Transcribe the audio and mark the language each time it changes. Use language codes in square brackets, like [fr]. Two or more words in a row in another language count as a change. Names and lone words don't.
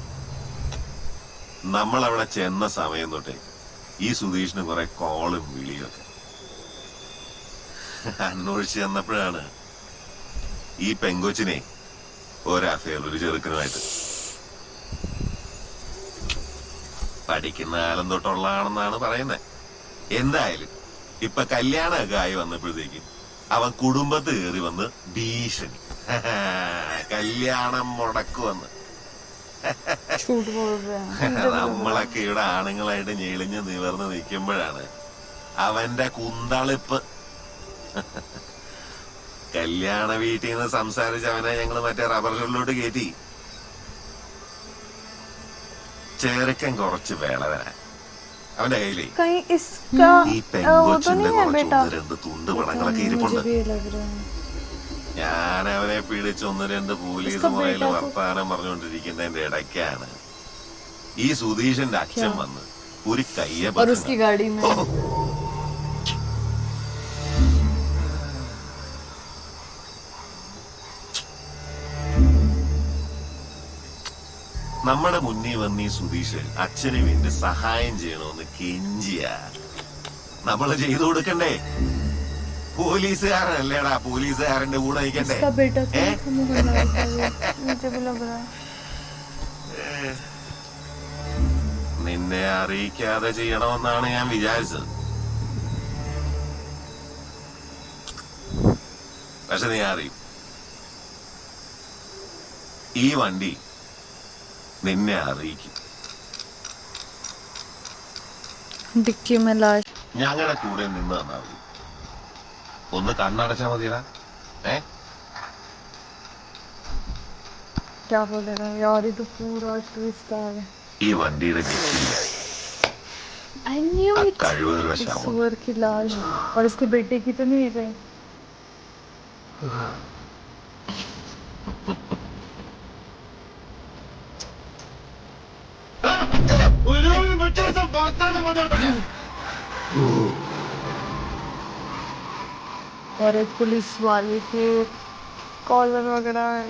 [ml] നമ്മൾ അവിടെ ചെന്ന സമയം തൊട്ടേ ഈ സുധീഷിന് കുറെ കോളും വിളിയും ഒക്കെ അന്വേഷിച്ച് ചെന്നപ്പോഴാണ് ഈ പെങ്കൊച്ചിനെ ഒരഫെയർ ഒരു ചെറുക്കനുമായിട്ട്. പഠിക്കുന്ന കാലം തൊട്ടുള്ളതാണെന്നാണ് പറയുന്നത്. എന്തായാലും ഇപ്പൊ കല്യാണമൊക്കെ ആയി വന്നപ്പോഴത്തേക്കും അവൻ കുടുംബത്ത് കയറി വന്ന് ഭീഷണി, കല്യാണം മുടക്കുവന്ന്. [hi] झूठ बोल रहे हैं [ml] നമ്മളൊക്കെ ഇവിടെ ആണുങ്ങളായിട്ട് ഞെളിഞ്ഞ് നിവർന്ന് നിൽക്കുമ്പോഴാണ് അവന്റെ കുന്തളിപ്പ്. കല്യാണ വീട്ടിൽ നിന്ന് സംസാരിച്ച് അവനെ ഞങ്ങള് മറ്റേ റബ്ബർ ഷെഡിലോട്ട് കയറ്റി. ചെറുക്കൻ കുറച്ച് വേളവനാ. അവന്റെ കയ്യിലേ [hi] कहीं इसका [ml] ഈ [hi] वो तो [ml] പെങ്കൊച്ചിന്റെ [hi] नहीं है [ml] കുറച്ച് [hi] बेटा [ml] 1-2 തുണ്ട് പണങ്ങളൊക്കെ ഇരിപ്പുണ്ട്. [hi] मुझे भी लग रहा है [ml] ഞാൻ അവനെ പിടിച്ച് 1-2 പോലീസ് മുറയിൽ വർത്താനം പറഞ്ഞുകൊണ്ടിരിക്കുന്നതിന്റെ ഇടയ്ക്കാണ് ഈ സുധീഷിന്റെ അച്ഛൻ വന്ന് ഒരു കയ്യെ [hi] और उसकी गाड़ी में [ml] നമ്മുടെ മുന്നിൽ വന്ന് ഈ സുധീഷ് അച്ഛന് വേണ്ടി സഹായം ചെയ്യണമെന്ന് കെഞ്ചിയ നമ്മള് ചെയ്തു കൊടുക്കണ്ടേ? പോലീസുകാരനല്ലേടാ, പോലീസുകാരന്റെ കൂടെ നിൽക്കണ്ടേ? [hi] उसका बेटा तो नहीं था मोहनलाल का वो। मुझे भी लग रहा है [ml] നിന്നെ അറിയിക്കാതെ ചെയ്യണമെന്നാണ് ഞാൻ വിചാരിച്ചത്. പക്ഷെ നീ അറിയും, ഈ വണ്ടി നിന്നെ അറിയിക്കും. [hi] डिक्की में लाश [ml] ഞങ്ങളുടെ കൂടെ നിന്ന് തന്നാ മതി. ഒന്ന് കണ്ണടച്ചാ മതിയടാ. [hi] क्या बोलेगा यार, ये तो पूरा ट्विस्ट आ गया। [ml] ഈ വണ്ടിയുടെ ഡിക്കിയിലായി [en] I knew ആ it. [ml] കഴിവുള്ള [hi] इस [ml] ശവം. [hi] सुअर की लाश और उसके बेटे की तो नहीं है। और एक पुलिस वाले के कॉलर वगैरह